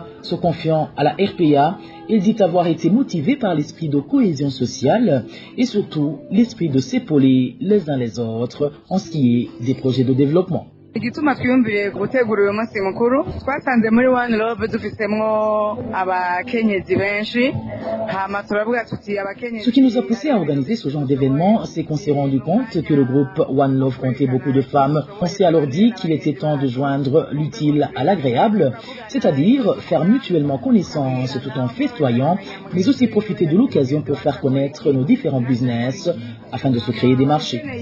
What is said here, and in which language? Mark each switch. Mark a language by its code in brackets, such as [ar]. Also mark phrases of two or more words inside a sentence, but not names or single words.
[fr] Se confiant à la RPA, elle dit avoir été motivée par l'esprit de cohésion sociale et surtout l'esprit de s'épauler les uns les autres en ce qui est des projets de développement. [rn] Igituma twiyumviriye gutegura uyu munsi mukuru twasanze muri One Love dufisemwo abakenyezi benshi hama turavuga tuti abakenyezi. [fr] Ce qui nous a poussé à organiser ce genre d'événement, c'est qu'on s'est rendu compte que le groupe One Love comptait beaucoup de femmes. On s'est alors dit qu'il était temps de joindre l'utile à l'agréable, c'est-à-dire faire mutuellement connaissance tout en festoyant, mais aussi profiter de l'occasion pour faire connaître nos différents business afin de se créer des marchés.